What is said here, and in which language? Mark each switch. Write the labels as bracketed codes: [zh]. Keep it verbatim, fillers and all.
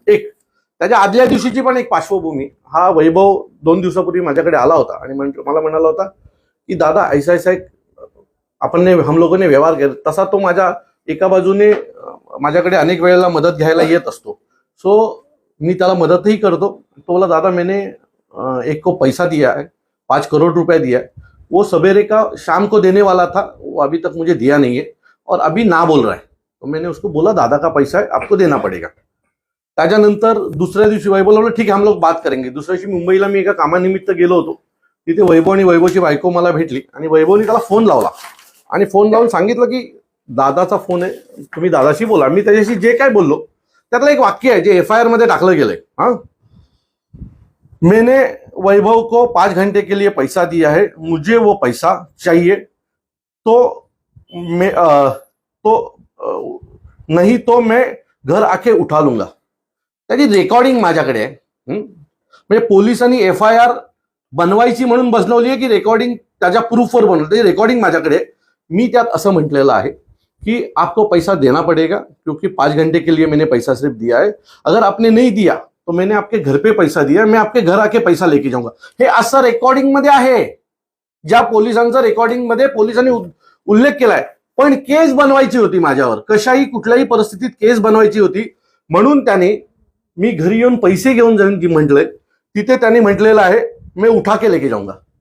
[mr] एक त्याच्या आदल्या दिवशीची पण एक पार्श्वभूमी. हा वैभव दोन दिवसापूर्वी माझ्याकडे आला होता आणि म्हंट- मला म्हणाला होता की दादा ऐसा ऐसा एक आपण ने- [hi] हम लोगों ने [mr] व्यवहार केला. तसा तो माझ्या एका बाजूने अं, माझ्याकडे अनेक वेळेला मदत घ्यायला येत असतो, सो मी त्याला मदतही करतो. [hi] तो बोला दादा मैंने अं, एक को पैसा दिया है, पाँच करोड़ रुपया दिया है, वो सवेरे का शाम को देने वाला था, वो अभी तक मुझे दिया नहीं है और अभी ना बोल रहा है. तो मैंने उसको बोला दादा का पैसा है, आपको देना पड़ेगा. [mr] त्याच्यानंतर दुसऱ्या दिवशी वैभवला बोललं ठीक आहे, [hi] हम लोग बात करेंगे. [mr] दुसऱ्या दिवशी मुंबईला मी एका कामानिमित्त गेलो होतो, तिथे वैभव आणि वैभवची बायको मला भेटली आणि वैभवनी त्याला फोन लावला आणि फोन लावून सांगितलं की दादाचा फोन आहे, तुम्ही दादाशी बोला. मी त्याच्याशी जे काय बोललो त्यातलं एक वाक्य आहे जे एफ आय आर मध्ये टाकलं गेलंय. [hi] हा, मैंने वैभव को पाँच घंटे के लिए पैसा दिया है, मुझे वो पैसा चाहिए, तो मैं अ, तो अ, नहीं तो मैं घर आके उठा लूंगा. [mr] त्याची रेकॉर्डिंग माझ्याकडे आहे. हं? म्हणजे पोलिसांनी एफ आय आर बनवायची म्हणून बसवली आहे की रेकॉर्डिंग त्याच्या प्रूफवर बनवली, त्याची रेकॉर्डिंग माझ्याकडे आहे. मी त्यात असं म्हटलेलं आहे कि [hi] आपको पैसा देना पड़ेगा क्योंकि पाँच घंटे के लिए मैंने पैसा सिर्फ दिया है, अगर आपने नहीं दिया तो मैंने आपके घर पे पैसा दिया है, मैं आपके घर आके पैसा लेके जाऊंगा. [mr] हे असं रेकॉर्डिंग मध्ये आहे, ज्या पोलिसांचा रेकॉर्डिंग मध्ये पोलिसांनी उद- उल्लेख केलाय. पण केस बनवायची होती माझ्यावर, कशाही कुठल्याही परिस्थितीत केस बनवायची होती म्हणून त्याने मी घरी येऊन पैसे घेऊन जाईन जी म्हटलंय तिथे त्याने म्हटलेलं आहे मी [hi] उठा के लेके जाऊंगा.